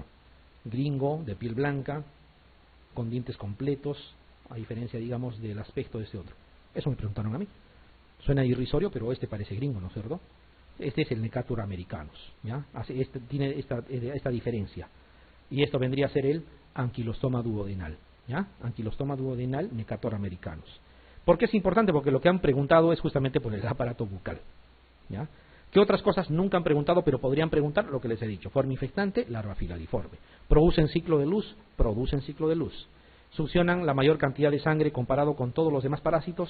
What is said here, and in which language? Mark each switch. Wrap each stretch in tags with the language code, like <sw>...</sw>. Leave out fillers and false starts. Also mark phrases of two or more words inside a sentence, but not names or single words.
<es>Gringo, de piel blanca, con dientes completos, a diferencia, digamos, del aspecto de este otro. Eso me preguntaron a mí. Suena irrisorio, pero este parece gringo, ¿no es cierto? Este es el Necator americanus, ¿ya? Tiene esta diferencia. Y esto vendría a ser el Ankylostoma duodenal, ¿ya? Ankylostoma duodenal, Necator americanus. ¿Por qué es importante? Porque lo que han preguntado es justamente por el aparato bucal, ¿ya? ¿Qué otras cosas nunca han preguntado, pero podrían preguntar? Lo que les he dicho. Forma infectante, larva filariforme. ¿Producen ciclo de luz? Producen ciclo de luz. ¿Succionan la mayor cantidad de sangre comparado con todos los demás parásitos?</es>